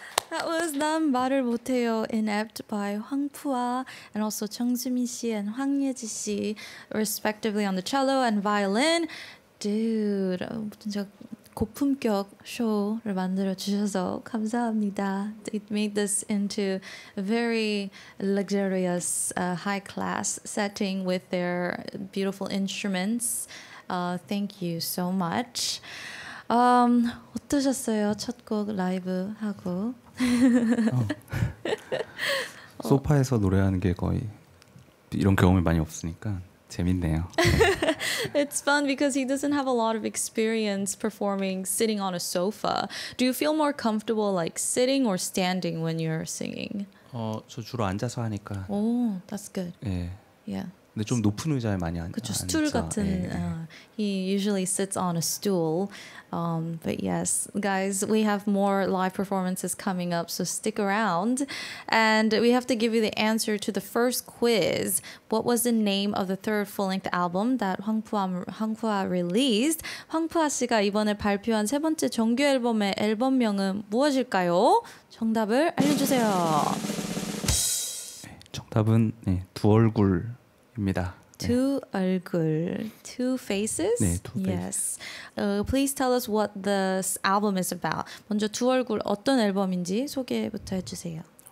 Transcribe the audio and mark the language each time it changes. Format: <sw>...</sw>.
<en>That was 난 말을 못해요 Inept by Hwangpwa and also 정수민 씨 and 황예지 씨 respectively on the cello and violin. Dude, 진짜</en> <ko>고품격 쇼를 만들어 주셔서 감사합니다.</ko> <en>It made this into a very luxurious, high class setting with their beautiful instruments. Thank you so much.</en> <ko>어떠셨어요? 첫 곡 라이브 하고. 소파에서 노래하는 게 거의 이런 경험이 많이 없으니까 재밌네요.</ko> <en>It's fun because he doesn't have a lot of experience performing sitting on a sofa. Do you feel more comfortable like sitting or standing when you're singing?</en> <ko>저 주로 앉아서 하니까.</ko> <en>Oh, that's good.</en> <ko>예.</ko> <en>Yeah.</en> <ko>근데 좀 높은 의자에 많이 그쵸, 스툴 같은.</ko> <en>He usually sits on a stool. But yes, guys, we have more live performances coming up, so stick around. And we have to give you the answer to the first quiz. What was the name of the third full-length album that 황푸아 released?</en> <ko>황푸아 씨가 이번에 발표한 세 번째 정규 앨범의 앨범명은 무엇일까요? 정답을 알려주세요. 정답은 두 얼굴입니다.</ko> <en>Two 얼굴, two faces. 네, two Yes. faces. Please tell us what this album is about.</en> <ko>먼저 두 얼굴 어떤 앨범인지 소개부터 해주세요.</ko>